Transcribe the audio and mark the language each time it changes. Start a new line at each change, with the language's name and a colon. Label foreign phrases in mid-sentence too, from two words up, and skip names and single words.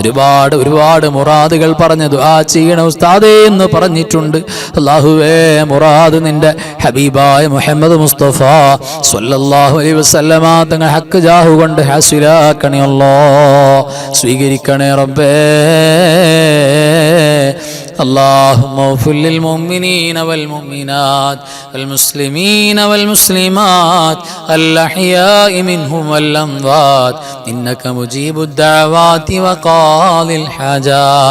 Malayalam: ഒരുപാട് മുറാദുകൾ പറഞ്ഞ് ദുആ ചെയ്യണം ഉസ്താദേ എന്ന് പറഞ്ഞിട്ടുണ്ട്. അല്ലാഹുവേ, മുറാദ് നിന്റെ ഹബീബായ മുഹമ്മദ് മുസ്തഫ
Arabic: صلى الله عليه وسلم
Malayalam: തങ്ങൾ
Arabic: حق جاه
Malayalam: കൊണ്ട് ഹാസിലാക്കണേ അല്ലാഹ്, സ്വീകരിക്കണേ റബ്ബേ.
Arabic: اللهم اغفر للمؤمنين والمؤمنات والمسلمين والمسلمات الأحياء منهم والأموات إنك مجيب الدعوات وقاضي الحاجات.